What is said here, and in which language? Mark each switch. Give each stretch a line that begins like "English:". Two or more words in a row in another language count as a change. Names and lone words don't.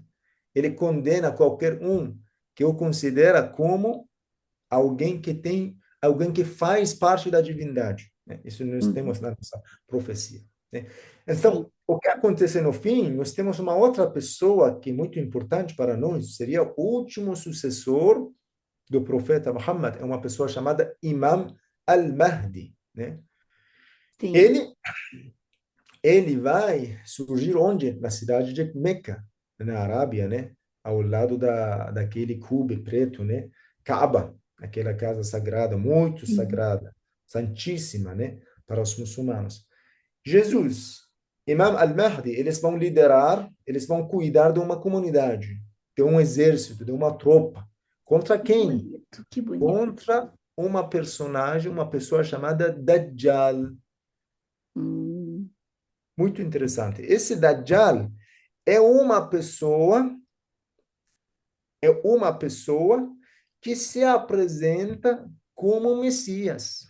Portuguese: Ele condena qualquer um que o considera como alguém que faz parte da divindade, né? Isso nós Uhum. temos na nossa profecia, né? Sim. Então, o que acontece no fim, nós temos uma outra pessoa que é muito importante para nós, seria o último sucessor do profeta Muhammad, é uma pessoa chamada Imam al-Mahdi, né? Sim. Ele ele vai surgir onde? Na cidade de Meca, na Arábia, né? Ao lado daquele cubo preto, né? Kaaba, aquela casa sagrada, muito Sim. sagrada, santíssima, né? Para os muçulmanos. Jesus, Imam al-Mahdi, eles vão liderar, eles vão cuidar de uma comunidade, de um exército, de uma tropa. Contra Que quem? bonito, que bonito. Contra uma personagem, uma pessoa chamada Dajjal. Hum, Muito interessante. Esse Dajjal é uma pessoa, é uma pessoa que se apresenta como Messias,